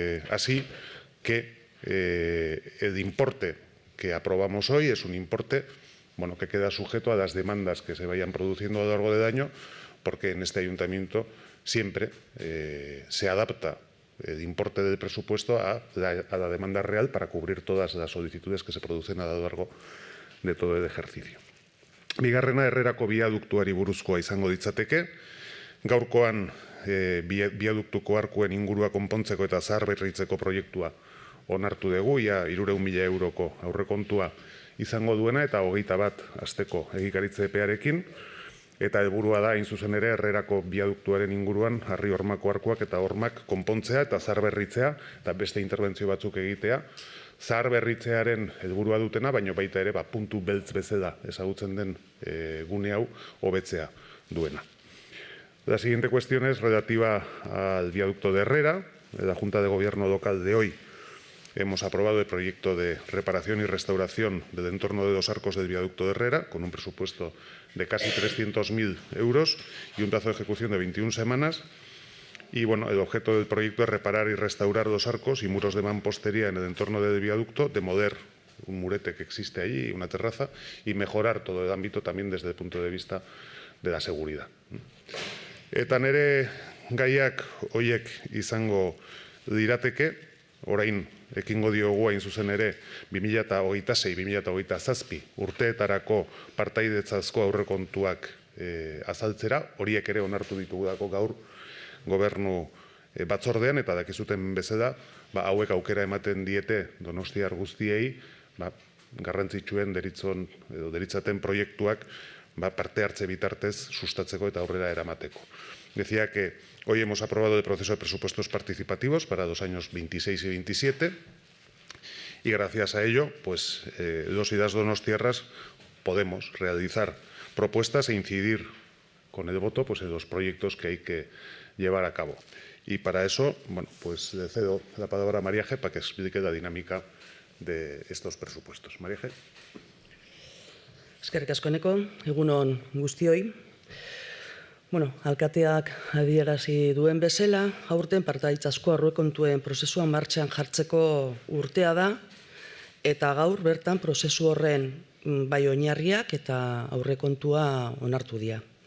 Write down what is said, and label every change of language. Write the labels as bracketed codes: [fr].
[es] así, que el importe que aprobamos hoy es un importe que queda sujeto a las demandas que se vayan produciendo a lo largo del año, porque en este ayuntamiento siempre se adapta el importe del presupuesto a la demanda real para cubrir todas las solicitudes que se producen a lo largo de todo el ejercicio. [eu] Bigarrena, Herrerako biaduktuari buruzkoa izango ditzateke. Gaurkoan biaduktuko arkuen ingurua konpontzeko eta zaharberritzeko proiektua onartu dugu, ia 300.000 euroko aurrekontua izango duena eta 21 asteko egikaritze epearekin. Eta helburua da, hain zuzen ere, Herrerako biaduktuaren inguruan Harri-Hormako arkuak eta hormak konpontzea eta zaharberritzea eta beste interbentzio batzuk egitea. Zaharberritzearen helburua dutena, baina baita ere puntu beltz bezala ezagutzen den gune hau hobetzea duena. [es] La siguiente cuestión es relativa al viaducto de Herrera. La Junta de Gobierno local de hoy hemos aprobado el proyecto de reparación y restauración del entorno de los arcos del viaducto de Herrera, con un presupuesto de casi 300.000 euros y un plazo de ejecución de 21 semanas. Y el objeto del proyecto es reparar y restaurar los arcos y muros de mampostería en el entorno del viaducto, demoler un murete que existe allí, una terraza, y mejorar todo el ámbito también desde el punto de vista de la seguridad. [eu] Eta nere gaiak hoiek izango lirateke, orain ekingo diogu hain zuzen ere 2026-2027 urteetarako partaidetzazko aurrekontuak azaltzera, horiek ere onartu ditugulako gaur gobernu batzordean, eta dakizuten bezala, hauek aukera ematen diete donostiar guztiei, garrantzitsuen deritzaten proiektuak parte hartze bitartez sustatzeko eta aurrera eramateko. [es] Decía que hoy hemos aprobado el proceso de presupuestos participativos para los años 26 y 27 y gracias a ello, los y las donostiarras podemos realizar propuestas e incidir con el voto en los proyectos que hay que llevar a cabo. Y para eso, le cedo la palabra a María G. para que explique la dinámica de estos presupuestos. María G. [eu] Eskerrik asko eneko, egunon guztioi. Alkateak adierazi duen bezala, aurten partaidetzazko aurrekontuen prozesua martxan jartzeko urtea da, eta gaur bertan prozesu horren bai oinarriak eta aurrekontua onartu dira.